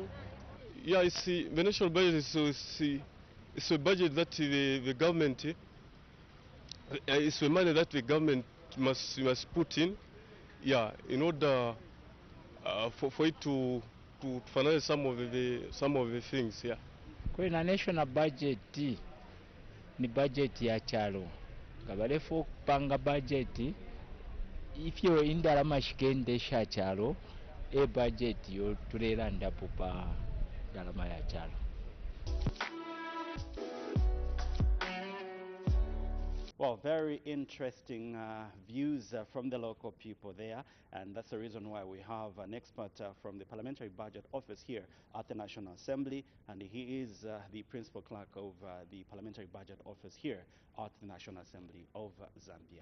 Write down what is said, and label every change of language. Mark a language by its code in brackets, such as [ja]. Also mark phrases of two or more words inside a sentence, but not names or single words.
[en] Yeah, you see, the national budget is a budget that the government, it's the money that the government must put in, yeah, in order for it to finance some of the things, yeah. [bem] Kwena [en] national budget [bem] ni budget ya chalo nga balefu okupanga budget ifyo indalama shigendesha chalo budget yo tulera ndapo pa ndalama ya chalo. [en] Well, very interesting views from the local people there, and that's the reason why we have an expert from the Parliamentary Budget Office here at the National Assembly, and he is the Principal Clerk of the Parliamentary Budget Office here at the National Assembly of Zambia.